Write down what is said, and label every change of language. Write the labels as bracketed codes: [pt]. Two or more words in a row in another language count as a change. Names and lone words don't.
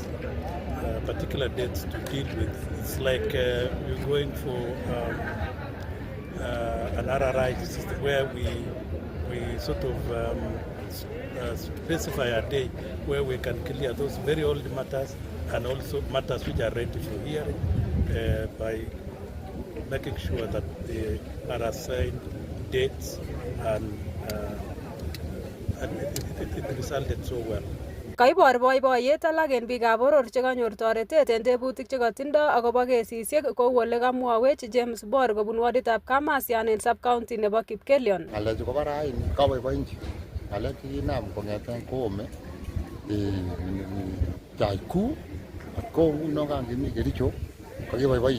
[en] Particular dates to deal with. It's like we're going for an RRI system where we sort of specify a day where we can clear those very old matters and also matters which are ready for hearing by making sure that they are assigned dates, and it resulted so well. [kln] Kaibor boiboiyet alak en biikab boror chekanyor toretet en tebutik chekotindoi akobo kesisiek kou ole kamwawech James Bor kobun waditab Kamasian en sub-county nebo Kipkelion. Ngalechu kobo raini kaboiboenchi. Ngalek chekinam kong'eten Koome Chaiku ak kou ngunon kimi Kericho kokiboiboit.